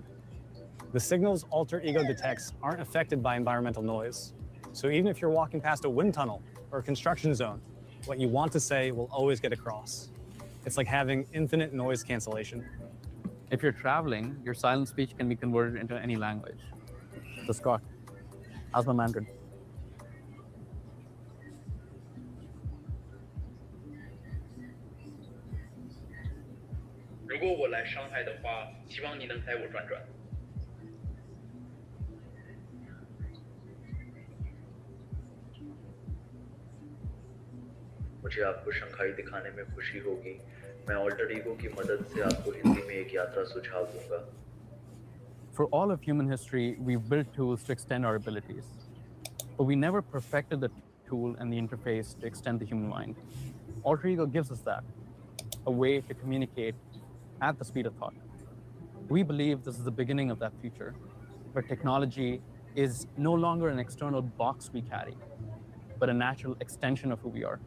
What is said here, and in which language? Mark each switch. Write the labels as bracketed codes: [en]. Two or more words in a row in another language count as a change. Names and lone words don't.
[en] The signals alter ego detects aren't affected by environmental noise. So even if you're walking past a wind tunnel or a construction zone, what you want to say will always get across. It's like having infinite noise cancellation. If you're traveling, your silent speech can be converted into any language. So Scott, how's my Mandarin? [zh] 如果我来上海的话，希望你能带我转转。 [hi] मुझे आपको शंघाई दिखाने में खुशी होगी। मैं ऑल्टर ईगो की मदद से आपको हिंदी में एक यात्रा सुझाव दूंगा। [en] For all of human history, we've built tools to extend our abilities, but we never perfected the tool and the interface to extend the human mind. Alter ego gives us that, a way to communicate at the speed of thought. We believe this is the beginning of that future, where technology is no longer an external box we carry, but a natural extension of who we are.